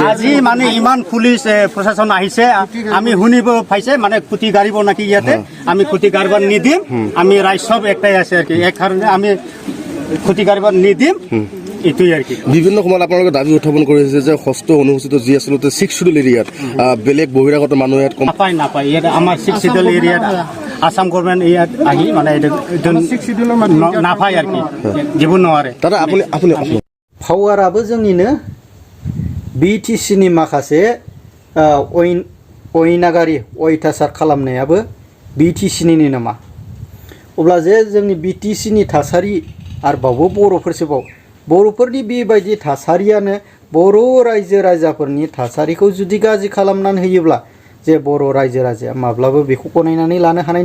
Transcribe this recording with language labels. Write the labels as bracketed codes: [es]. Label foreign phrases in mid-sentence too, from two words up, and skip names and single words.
[as] আজি মানে ইমান পুলিচ প্ৰশাসন আহিছে আমি শুনিব পাইছে মানে খুঁটি গাড়িব নাকি ইয়াতে আমি খুঁটি গাড়িব নিদিম আমি ৰাইজ সব একটাই আছে আর কি এই কাৰণে আমি খুঁটি গাড়িব নিদিম এটাই আর কি বিভিন্ন সময়ত আপোনালোকে দাবী উত্থাপন কৰিছে যে ষষ্ঠ অনুসূচিত যি আচলতে 6 [en] schedule area [as] বেলেগ বহিৰাগত মানুহ ইয়াত নাপায় ইয়াত আমাৰ 6 [en] schedule area [as] আসাম গভর্নমেন্ট ইয়াত আহি মানে নাপায় আর কি দিব নোৱাৰে দাদা আপুনি [brx] पावाराबो जोंनिनो BTCनि माखासे अयनागारि अयथासार खालामनायाबो BTCनिनो नामा अब्ला जे जोंनि BTCनि थासारि आरोबावबो बर'फोरसोबाव बर'फोरनि बेबायदि थासारियानो बर' रायजो राजाफोरनि थासारिखौ जुदि गाज्रि खालामनानै होयोब्ला जे बर' रायजो राजाया माब्लाबो बेखौ गनायनानै लानो हानाय